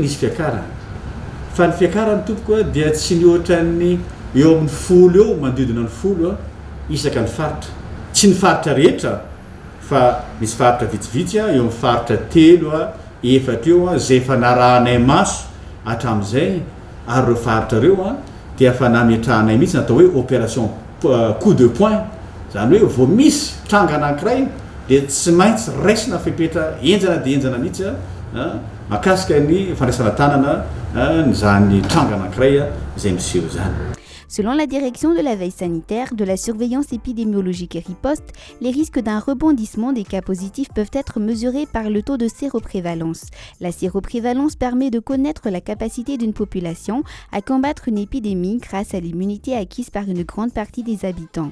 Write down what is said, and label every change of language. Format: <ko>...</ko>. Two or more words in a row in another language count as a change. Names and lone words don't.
<mg>nisy fiakarana fa ny fiakarany tompoka dia tsy ny ohatran'ny eo amin'ny folo eo manodidina ny folo isaka ny faritra tsy ny faritra rehetra fa misy faritra vitsivitsy eo amin'ny faritra telo efatra eo zay efa narahanay maso hatramin'izay ary ireo faritra reo dia efa nametrahanay mihitsy natao hoe</mg> <fr>opération coup de poing</fr> <mg>zany hoe vao misy tranga anankiray dia tsy maintsy raisina fepetra enjana dia enjana mihitsy mahakasika ny fandraisana tanana zany tranga anankiray izay miseho zany.</mg> <fr>Selon la direction de la veille sanitaire, de la surveillance épidémiologique et riposte, les risques d'un rebondissement des cas positifs peuvent être mesurés par le taux de séroprévalence. La séroprévalence permet de connaître la capacité d'une population à combattre une épidémie grâce à l'immunité acquise par une grande partie des habitants.</fr>